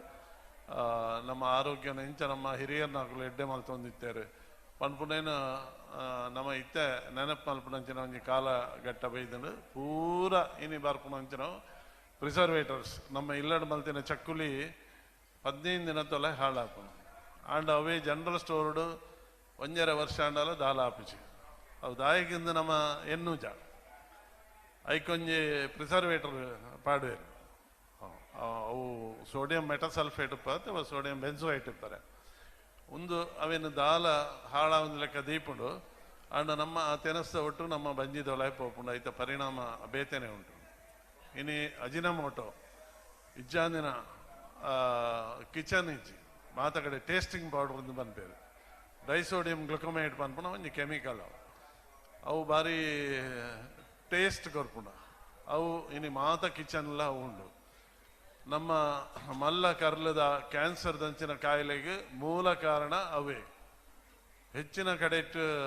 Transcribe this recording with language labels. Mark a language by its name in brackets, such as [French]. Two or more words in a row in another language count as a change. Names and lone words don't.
[Tulu] ನಮ್ಮ ಆರೋಗ್ಯನ ಇಂಚ ನಮ್ಮ ಹಿರಿಯರನ್ನ ಅಕಲು ಎಡ್ಡೆ ಮಲ್ತೊಂದಿತ್ತೇರು ಪನ್ಪುನೇನು ನಮ್ಮ ಇತ್ತೆ ನೆನಪು ಮಲ್ಪನಂಚಿನ ಒಂಜಿ ಕಾಲ ಗಟ್ಟ ಬೈದನು ಪೂರ ಇನಿ ಬರ್ಪುನಂಚಿನ ಪ್ರಿಸರ್ವೇಟರ್ಸ್ ನಮ್ಮ ಇಲ್ಲಡ್ ಮಲ್ತಿನ ಚಕ್ಕುಲಿ 15 ದಿನ ತೊಲೆ ಹಾಳಾಪನು ಆಂಡ ಅವೇ [English] general storedu [Tulu] 1.5 ವರ್ಷ ಆಂಡಲ ದಾಲ ಆಪಿಸಿ ಅವು ದಾಯಿಗಿಂದ ನಮ್ಮ ಎನ್ನೂಜ ಐಕೊಂಜಿ ಪ್ರಿಸರ್ವೇಟರ್ ಪಾಡುವೇರು ಅವು [English] sodium metasulphate [Tulu] ಅಥವಾ [English] sodium benzoate [Tulu] ಇರ್ತಾರೆ ಒಂದು ಅವೇನು ದಾಲ ಹಾಳ ಒಂದು ಲೆಕ್ಕ ದೀಪುಂಡು ಆಂಡ ನಮ್ಮ ಆ ತೆನಸ್ತ ಒಟ್ಟು ನಮ್ಮ ಬಂಜಿದೊಲಾಯ್ ಪೋಪುಂಡು ಐತ ಪರಿಣಾಮ ಬೇತೆನೆ ಉಂಟು ಇನಿ ಅಜಿನಮೋಟೋ ಇಜ್ಜಾಂದಿನ ಕಿಚನ್ ಇಜ್ಜಿ ಮಾತ ಕಡೆ [English] tasting powder [Tulu] ಒಂದು ಬಂದ್ಪೇರು [English] disodium glucomate [Tulu] ಪನ್ಪುಣ ಒಂಜಿ ಕೆಮಿಕಲ್ ಅವು ಬಾರಿ ಟೇಸ್ಟ್ ಕೊರ್ಪುಣ ಅವು ಇನಿ ಮಾತ ಕಿಚನ್ಲ ಉಂಡು ನಮ್ಮ ಮಲ್ಲ ಕರ್ಲದ ಕ್ಯಾನ್ಸರ್ ದಂಚಿನ ಕಾಯಿಲೆಗೆ ಮೂಲ ಕಾರಣ ಅವೇ ಹೆಚ್ಚಿನ ಕಡೆಟ್ಟು